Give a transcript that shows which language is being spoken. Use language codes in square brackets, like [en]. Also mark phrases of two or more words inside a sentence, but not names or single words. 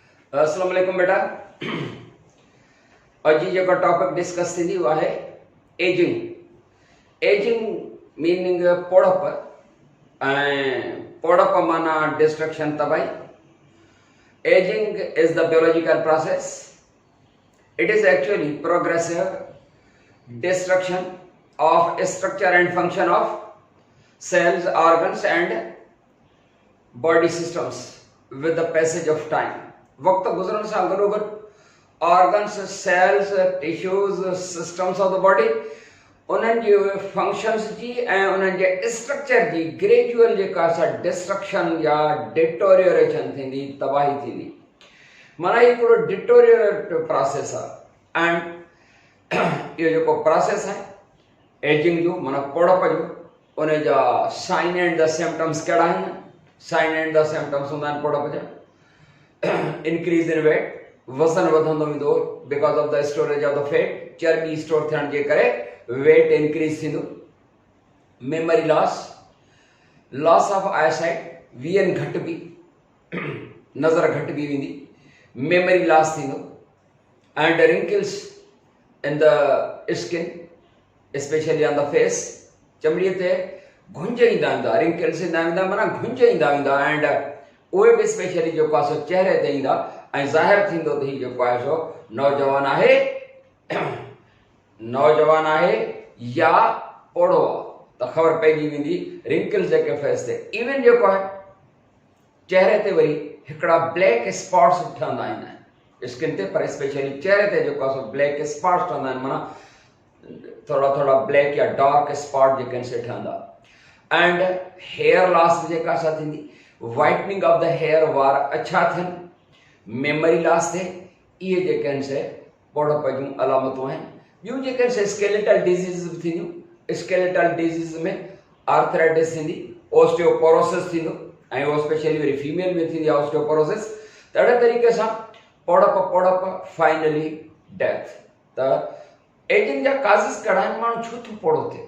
[ar] السلام عليكم बेटा। [sd] अॼु जेको [en] topic discuss [sd] थींदी उहा आहे एजिंग। [en] aging meaning [sd] पोड़प ऐं पोड़प माना डिस्ट्रक्शन तबाही। [en] aging is the biological process. It is actually progressive destruction of structure and function of cells, organs and body systems with the passage of time. [sd] वक्त गुजरण सां गॾोगॾु [en] organs, cells, tissues, systems of the body [sd] उन्हनि जे फंक्शन्स जी ऐं उन्हनि जे स्ट्रक्चर जी ग्रेजुअल जेका सा डिस्ट्रक्शन या डिटोरियोरेशन थींदी, तबाही थींदी। माना इहो हिकिड़ो [en] deteriorate process [sd] आहे। एंड इहो जेको प्रोसेस आहे एजिंग जो माना पोड़प जो, उन जा [en] sign and the symptoms [sd] कहिड़ा आहिनि? [en] sign and the symptoms [sd] हूंदा आहिनि पोड़प जा। [en] increase in weight, [sd] वज़न वधंदो वेंदो [en] because of the storage of the fat, [sd] चर्बी स्टोर थियण जे करे [en] weight increase [sd] थींदो। [en] memory loss, loss of eyesight, [sd] वीएन घटिबी, नज़र घटिबी वेंदी, [en] memory loss [sd] थींदो। [en] and wrinkles in the skin specially on the face, [sd] चमड़ीअ ते घुंज ईंदा वेंदा, रिंकल्स ईंदा वेंदा माना घुंज ईंदा वेंदा। एंड उहे बि स्पेशली जेको आहे सो चेहरे ते ईंदा ऐं ज़ाहिर थींदो त हीउ जेको आहे सो नौजवान आहे, नौजवान आहे या पोड़ो आहे, त ख़बर पइजी वेंदी रिंकल्स जेके फेस ते। इवन जेको आहे चेहरे ते वरी हिकिड़ा [en] black spots [sd] ठहंदा आहिनि स्किन ते, पर स्पेशली चेहरे ते जेको आहे सो [en] black spots [sd] ठहंदा आहिनि, माना थोड़ा थोड़ा ब्लैक या [en] dark spot [sd] जेके आहिनि से ठहंदा। [en] and hair loss [sd] जेका सा थींदी, [en] whitening of the hair, [sd] वार अच्छा थियनि, [en] memory loss [sd] थिए, इहे जेके आहिनि से पोड़प जूं अलामतूं आहिनि। ॿियूं जेके आहिनि से [en] skeletal disease [sd] बि थींदियूं। [en] skeletal disease [sd] में आर्थराइटिस थींदी, ओस्टियोपोरोसिस थींदो, ऐं उहो स्पेशली वरी फीमेल में थींदी आहे ओस्टियोपोरोसिस। त अहिड़े तरीक़े सां पोड़प [en] finally death. [sd] त एजिंग जा काज़िस कहिड़ा आहिनि? माण्हू छो थो पोड़ो थिए?